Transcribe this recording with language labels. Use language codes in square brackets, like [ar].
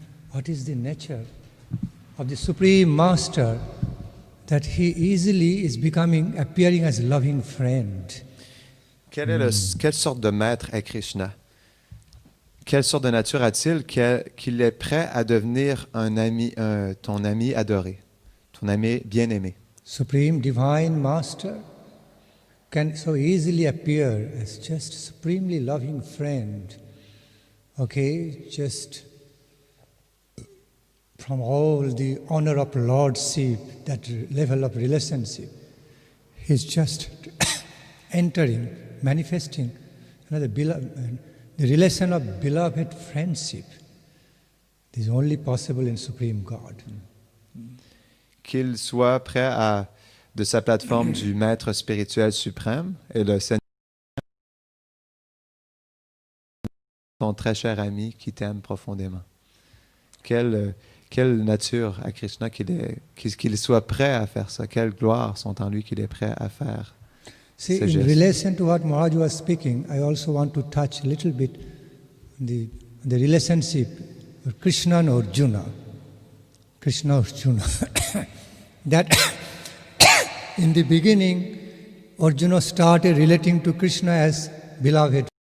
[en] What is the nature of the Supreme Master that he easily is appearing as a loving friend? [fr] Quelle sorte de maître est Krishna? Quelle sorte de nature a-t-il qu'il est prêt à devenir un ami, ton ami adoré, ton ami bien-aimé? [en] Supreme Divine Master can so easily appear as just supremely loving friend. Okay, just from all the honor of lordship, that level of relationship, he's just entering, manifesting another the relation of beloved friendship. This is only possible in Supreme God. [fr] Qu'il soit prêt de sa plateforme du maître spirituel suprême et le Seigneur, ton très cher ami qui t'aime profondément. Quelle nature à Krishna qu'il soit prêt à faire ça. Quelles gloires sont en lui qu'il est prêt à faire. [en] See, in relation to what Maharaj was speaking, I also want to touch a little bit the relationship of Krishna and Arjuna. Krishna Arjuna. That in the beginning, Arjuna started relating to Krishna as beloved.